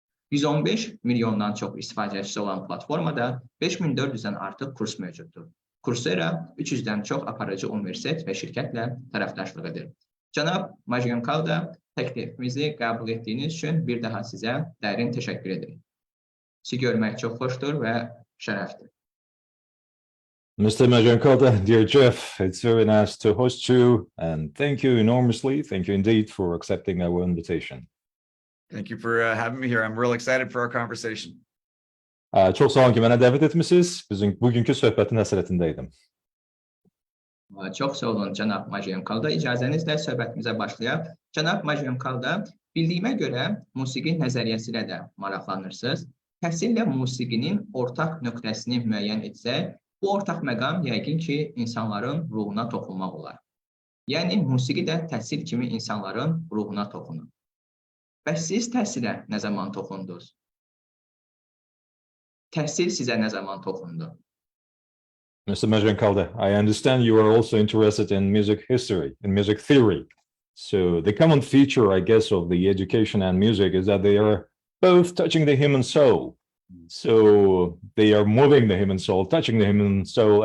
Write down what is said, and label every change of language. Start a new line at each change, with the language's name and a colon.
Azerbaijani: 115 milyondan çox istifadəçisi olan platformada 5400-dən artıq kurs mövcuddur. Coursera 300-dən çox aparıcı universitet və şirkətlə tərəfdaşlıq edir. Cənab Maajioncalda, təklifimizi qəbul etdiyiniz üçün bir daha sizə dərin təşəkkür edirik. Sizi görmək çox xoşdur və şərəfdir.
English: Mr. Maajioncalda, dear Jeff, it's very nice to host you, and thank you enormously. Thank you indeed for accepting our invitation. Thank you for having me here. I'm real excited for our conversation.
Azerbaijani: Çox sağ olun ki, mənə dəvət etmisiniz. Bugünkü söhbətin həsrətindəydim. Çox sağ olun, cənab Maajioncalda. İcazənizlə söhbətimizə başlayaq. Cənab Maajioncalda, bildiyimə görə musiqi nəzəriyyəsi ilə də maraqlanırsınız. Təhsillə musiqinin ortaq nöqtəsini müəyyən etsək, bu ortaq məqam yəqin ki, insanların ruhuna toxunmaq olar. Yəni, musiqi də təhsil kimi insanların ruhuna toxunur. Bəs siz təhsilə nə zaman toxundunuz? Təhsil sizə nə zaman toxundu?
English: Mr. Maajioncalda, I understand you are also interested in music history, in music theory. So the common feature, I guess, of the education and music is that they are both touching the human soul. So they are moving the human soul, touching the human soul.